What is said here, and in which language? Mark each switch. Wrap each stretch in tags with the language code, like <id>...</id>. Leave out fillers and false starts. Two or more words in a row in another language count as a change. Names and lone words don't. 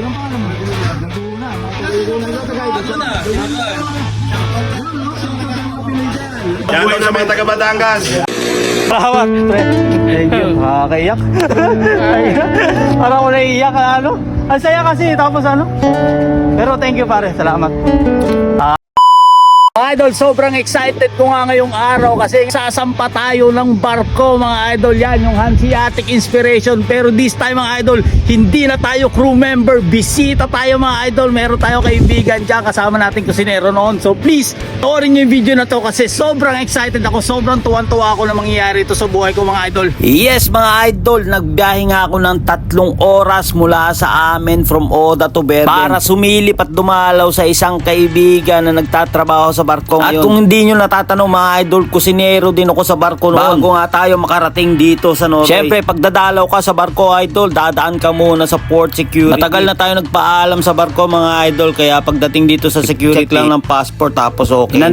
<tl>Yan po sa mga taga Batangas. Salamat, pre.</tl> <en>Thank you.</en> <tl>Nakakaiyak. Parang ako naiiyak, ano? Ang saya kasi, tapos ano? Pero</tl> <en>thank you,</en> <tl>pare. Salamat. Idol, sobrang excited ko nga ngayong araw kasi sasampa tayo ng barko, mga idol. Yan, yung Hanseatic Inspiration. Pero</tl> <en>this time,</en> <tl>mga idol, hindi na tayo</tl> <en>crew member.</en> <tl>Bisita tayo, mga idol. Meron tayo kaibigan dyan, kasama natin kusinero noon.</tl> <en>So please,</en> <tl>toorin nyo yung video na to kasi sobrang excited ako. Sobrang tuwan-tuwa ako na mangyayari ito sa buhay ko, mga idol. Yes, mga idol, nagbiyahe nga ako ng 3 oras mula sa amin from Oda to Bergen para sumilip at dumalaw sa isang kaibigan na nagtatrabaho sa barko. At kung hindi nyo natatanong, mga idol, kusinero din ako sa barko noon bago nga tayo makarating dito sa Norway. Siyempre, pag dadalaw ka sa barko, idol, dadaan ka muna sa</tl> <en>port security.</en> <tl>Matagal na tayo nagpaalam sa barko, mga idol, kaya pagdating dito sa security, check lang ng passport tapos okay na.</tl>